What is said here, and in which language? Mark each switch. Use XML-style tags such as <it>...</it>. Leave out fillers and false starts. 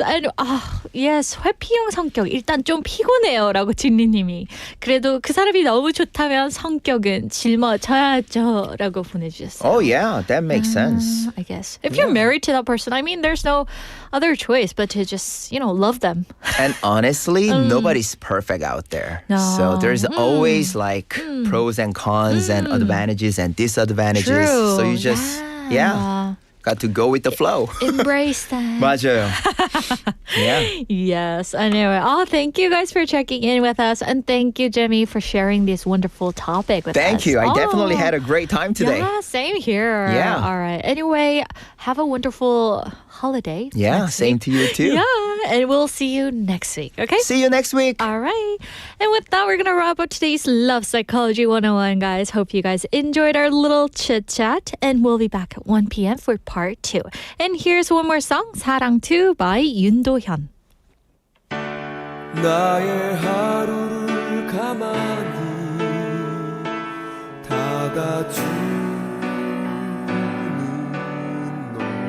<en>And yes,</en> <ko>회피형 성격 일단 좀 피곤해요라고 진리님이. 그래도 그 사람이 너무 좋다면 성격은 짊어져야죠라고 보내주셨어요.</ko> <en>Oh yeah, that makes sense. I guess if you're married to that person, I mean, there's no other choice but to just love them. And honestly, nobody's perfect out there. No. So there's always like pros and cons and advantages and disadvantages. True. So you just got to go with the flow. Embrace that.</en> <ko>맞아요.</ko> <en>Yeah. Yes. Anyway, thank you guys for checking in with us, and thank you, Jimmy, for sharing this wonderful topic with us. Thank you. I definitely had a great time today. Yeah, same here. Yeah. All right. Anyway, have a wonderful holiday. Yeah, next same week. to you too. Yeah, and we'll see you next week. Okay. See you next week. All right. And with that, we're going to wrap up today's Love Psychology 101, guys. Hope you guys enjoyed our little chit chat. And we'll be back at 1 p.m. for part 2. And here's one more song, 사랑 2 by 윤도현.</en> <ko>나의 하루를 가만히 닫아주는 너</ko>